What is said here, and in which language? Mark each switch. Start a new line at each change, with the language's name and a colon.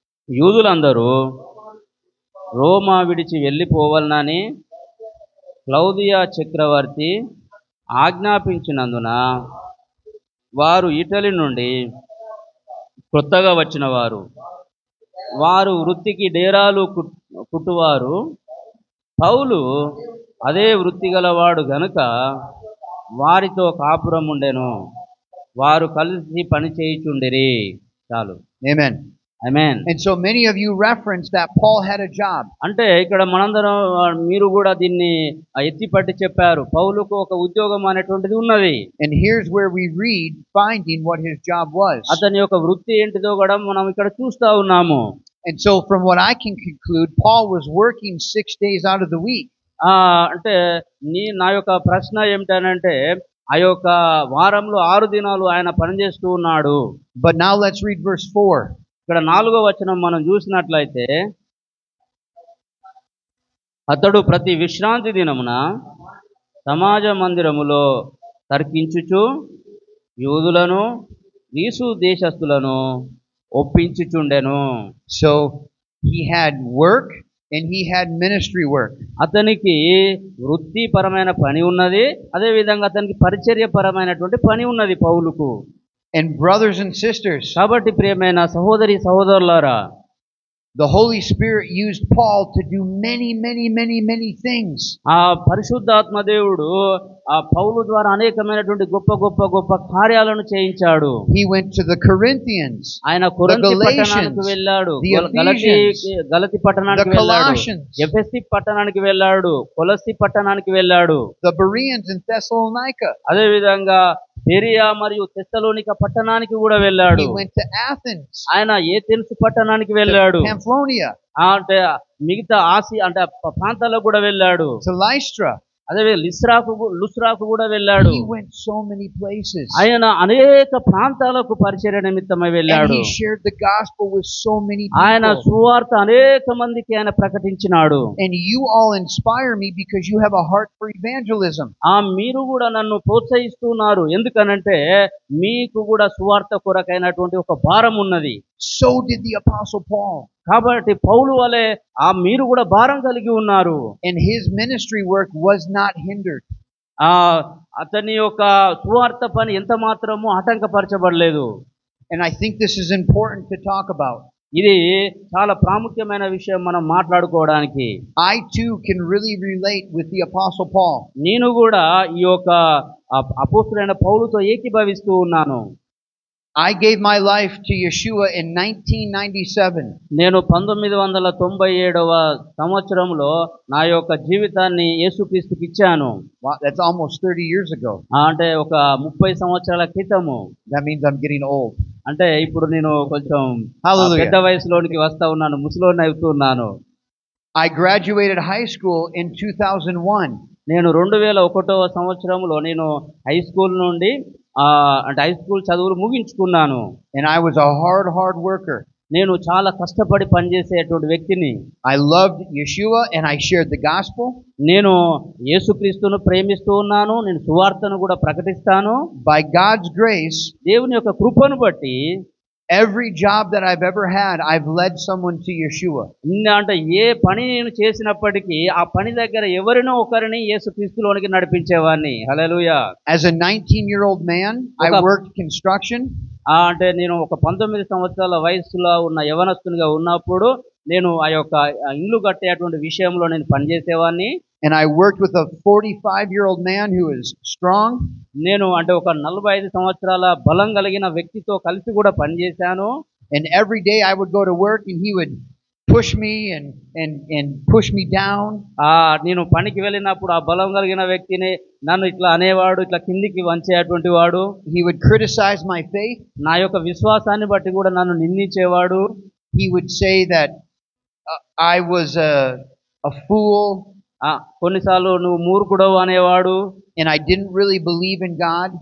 Telugu: యూదులందరూ రోమా విడిచి వెళ్ళిపోవాలని క్లౌదియా చక్రవర్తి ఆజ్ఞాపించినందున వారు ఇటలీ నుండి కొత్తగా వచ్చిన వారు వృత్తికి డేరాలు కుట్టువారు. పౌలు అదే వృత్తి గలవాడు గనుక వారితో కాపురం ఉండెను. వారు కలిసి పని చేయుచుండిరి. చాలు.
English: Amen.
Telugu: Amen.
English: And so many of you referenced that Paul had a job.
Telugu: అంటే ఇక్కడ మనందరం మీరు కూడా దీన్ని ఎత్తిపట్టి చెప్పారు, పౌలుకు ఒక ఉద్యోగం అనేటువంటిది ఉన్నది.
English: And here's where we read finding what his job was.
Telugu: అతని యొక్క వృత్తి ఏంటిదో కూడా మనం ఇక్కడ చూస్తా ఉన్నాము.
English: And so from what I can conclude, Paul was working 6 days out of the week.
Telugu: అంటే నా యొక్క ప్రశ్న ఏమిటనంటే ఆ యొక్క వారంలో 6 దినాలు ఆయన పనిచేస్తూ ఉన్నాడు.
English: But now let's read verse 4.
Telugu: ఇక్కడ 4వ వచనం మనం చూసినట్లయితే, అతడు ప్రతి విశ్రాంతి దినమున సమాజ మందిరములో తర్కించుచు యూదులను Greece దేశస్థులను ఒప్పించుచుండెను.
English: So he had work and he had ministry work.
Telugu: అతనికి వృత్తిపరమైన పని ఉన్నది, అదే విధంగా అతనికి పరిచర్యపరమైనటువంటి పని ఉన్నది పౌలుకు.
English: And brothers and sisters,
Telugu: కాబట్టి ప్రియమైన సహోదరి సహోదరులారా,
English: the Holy Spirit used Paul to do many things.
Telugu: ఆ పరిశుద్ధాత్మ దేవుడు ఆ పౌలు ద్వారా అనేకమైనటువంటి గొప్ప కార్యాలను చేయించాడు.
English: He went to the Corinthians,
Telugu: ఆయన
English: the
Telugu: కొరింథీ
English: Galatians,
Telugu: పట్టణానికి వెళ్ళాడు,
English: the Ephesians,
Telugu: గలతి పట్టణానికి
English: the
Telugu: వెళ్ళాడు,
English: Colossians,
Telugu: ఎఫెసీ పట్టణానికి వెళ్ళాడు, కొలస్సీ పట్టణానికి వెళ్ళాడు,
English: the Bereans in Thessalonica.
Telugu: అదే విధంగా బెరియా మరియు తెస్సలోనిక పట్టణానికి కూడా వెళ్ళాడు.
English: He went to Athens,
Telugu: ఆయన ఏథెన్స్ పట్టణానికి వెళ్ళాడు,
English: Pamphylia,
Telugu: అంటే మిగతా ఆసియా అంటే ప్రాంతాలకు కూడా వెళ్ళాడు,
English: to Lystra.
Telugu: అదే లుస్రాకు కూడా వెళ్ళాడు.
English: He went so many places.
Telugu: ఆయన అనేక ప్రాంతాలకు పరిచర్య నిమిత్తమై
English: And
Telugu: వెళ్ళాడు.
English: he shared the gospel with so many
Telugu: ఆయన
English: people.
Telugu: సువార్త అనేక మందికి ఆయన ప్రకటించినాడు.
English: And you all inspire me because you have a heart for evangelism.
Telugu: మీరు కూడా నన్ను ప్రోత్సహిస్తున్నారు, ఎందుకనంటే మీకు కూడా సువార్త కొరకైనటువంటి ఒక భారం ఉన్నది.
English: So did the Apostle Paul.
Telugu: కాబట్టి పౌలు వలె మీరు కూడా భారం కలిగి ఉన్నారు.
English: And his ministry work was not hindered.
Telugu: అతని యొక్క సువార్త పని ఎంత మాత్రము ఆటంకపరచబడలేదు.
English: And I think this is important to talk about.
Telugu: ఇది చాలా ప్రాముఖ్యమైన విషయం మనం మాట్లాడుకోవడానికి.
English: I too can really relate with the Apostle Paul.
Telugu: నేను కూడా ఈ యొక్క అపోస్తలుడైన పౌలుతో ఏకీభవిస్తూ ఉన్నాను.
English: I gave my life to Yeshua in 1997.
Telugu: నేను 1997వ సంవత్సరంలో నా యొక్క జీవితాన్ని యేసుక్రీస్తుకి ఇచ్చాను.
English: Wow, that's almost 30 years ago.
Telugu: అంటే ఒక 30 సంవత్సరాల క్రితము.
English: That means I'm getting old.
Telugu: అంటే ఇప్పుడు నేను కొంచెం
English: Hallelujah.
Telugu: పెద్ద వయసులోనికి వస్తా ఉన్నాను, ముసలోని అవుతున్నాను.
English: I graduated high school in 2001.
Telugu: నేను 2001వ సంవత్సరంలో నేను హై స్కూల్ నుండి అంటే హై స్కూల్ చదువులు ముగించుకున్నాను.
English: And I was a hard worker.
Telugu: నేను చాలా కష్టపడి పనిచేసేటువంటి వ్యక్తిని.
English: I loved Yeshua and I shared the gospel.
Telugu: నేను యేసుక్రీస్తును ప్రేమిస్తూ ఉన్నాను, నేను సువార్తను కూడా ప్రకటిస్తాను.
English: By God's grace,
Telugu: దేవుని యొక్క కృపను బట్టి
English: every job that I've ever had, I've led someone to Yeshua.
Telugu: అంటే ఏ పని నేను చేసినప్పటికీ ఆ పని దగ్గర ఎవరినో ఒకరిని యేసుక్రీస్తులోనికి నడిపించేవాడిని. హల్లెలూయా.
English: As a 19-year-old man, I worked construction.
Telugu: అంటే నేను ఒక 19 సంవత్సరాల వయసులో ఉన్న యవనస్తునిగా ఉన్నప్పుడు నేను ఆ యొక్క ఇల్లు కట్టేటువంటి విషయంలో నేను పనిచేసేవాడిని.
English: And I worked with a 45-year-old man who is strong.
Telugu: నేను అంటే ఒక 45 సంవత్సరాల బలం కలిగిన వ్యక్తితో కలిసి కూడా పనిచేశాను.
English: And every day I would go to work and he would push me and push me down.
Telugu: నేను పనికి వెళ్ళినప్పుడు ఆ బలం కలిగిన వ్యక్తిని నన్ను ఇట్లా అనేవాడు, ఇట్లా కిందికి వంచేటువంటి వాడు.
English: He would criticize my faith.
Telugu: నా యొక్క విశ్వాసాన్ని బట్టి కూడా నన్ను నిందించేవాడు.
English: He would say that I was a fool.
Telugu: కొన్నిసార్లు నువ్వు మూర్ఖుడవు అనేవాడు.
English: And I didn't really believe in God.